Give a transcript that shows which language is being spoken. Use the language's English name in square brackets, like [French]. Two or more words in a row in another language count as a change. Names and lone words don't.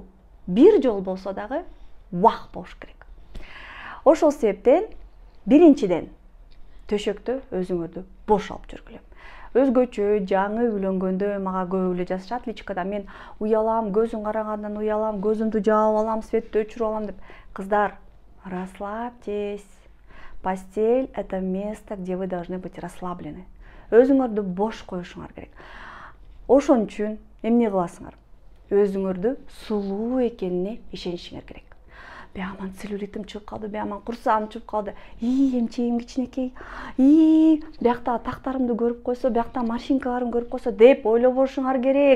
[Kyrgyz] Бир жол болсо дагы убак болуш керек. Ошол себептен биринчиден төшөктө өзүңөрдү бош алып жүргүлө. Өзгөчө жаңы үйлөнгөндө мага көп эле жазышат личкада, мен уялам, көзүм карагандан уялам, көзүмдү жаап алам, светти өчүрүп алам деп. Кыздар, [Russian] расслабьтесь. Постель — это место, где вы должны быть расслаблены. [Kyrgyz] Өзүңөрдү бош коюшуңар керек. Ошон үчүн эмне кыласыңар? Өзүңөрдү сулуу экенине ишенишиңер керек. Бяман целлюлитим чыгып калды, бяман курсагым чыгып калды. Эмчегим кичинекей. Биякта тактарымды көрүп койсо, биякта морщинкаларым көрүп койсо деп ойлобошуңар керек.